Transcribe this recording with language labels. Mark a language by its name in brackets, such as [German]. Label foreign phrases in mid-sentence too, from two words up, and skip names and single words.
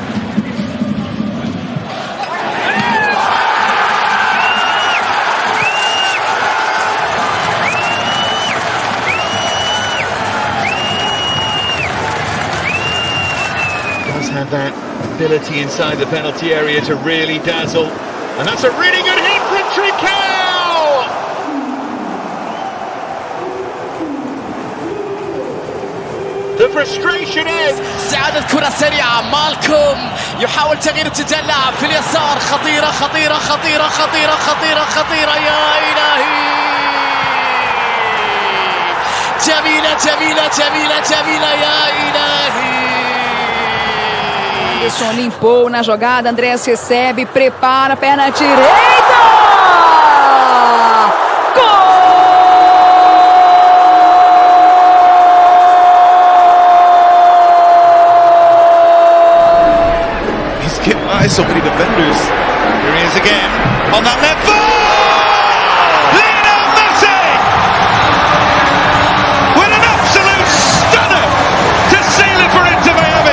[English] Does have that ability inside the penalty area to really dazzle, and that's a really good hit from Trincao! The frustration ends. [Arabic] استعادة كرة سريعة مالكم يحاول تغيير اتجاه اللاعب في اليسار خطيرة خطيرة خطيرة خطيرة خطيرة خطيرة يا إلهي جميلة جميلة جميلة جميلة يا إلهي [Portuguese] Anderson limpou na jogada, Andrés recebe, prepara, perna direita! Gol! [English] He's getting by so many defenders. Here he is again on that left foot. Lionel Messi with an absolute stunner to seal it for Inter Miami.